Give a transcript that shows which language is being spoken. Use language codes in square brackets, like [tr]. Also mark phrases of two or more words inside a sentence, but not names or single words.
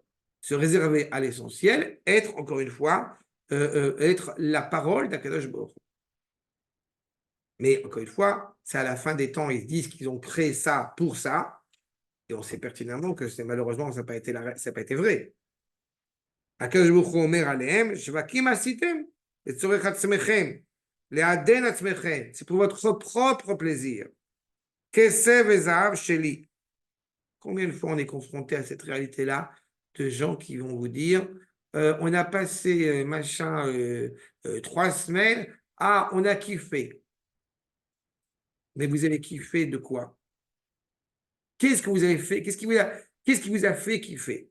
[fr] Se réserver à l'essentiel, être, encore une fois, être la parole d' [he] הקדוש ברוך הוא. [fr] Mais, encore une fois, c'est à la fin des temps, ils disent qu'ils ont créé ça pour ça, et on sait pertinemment que malheureusement, ça n'a pas été vrai. [he] הקדוש ברוך הוא אומר עליהם, שווקים עשיתם לצורך עצמכם, לעדן עצמכם, [fr] c'est pour votre propre plaisir. [he] כסף וזהב שלי. [fr] Combien de fois on est confronté à cette réalité-là de gens qui vont vous dire on a passé 3 semaines, on a kiffé. Mais vous avez kiffé de quoi? Qu'est-ce que vous avez fait? Qu'est-ce qui vous a fait kiffer?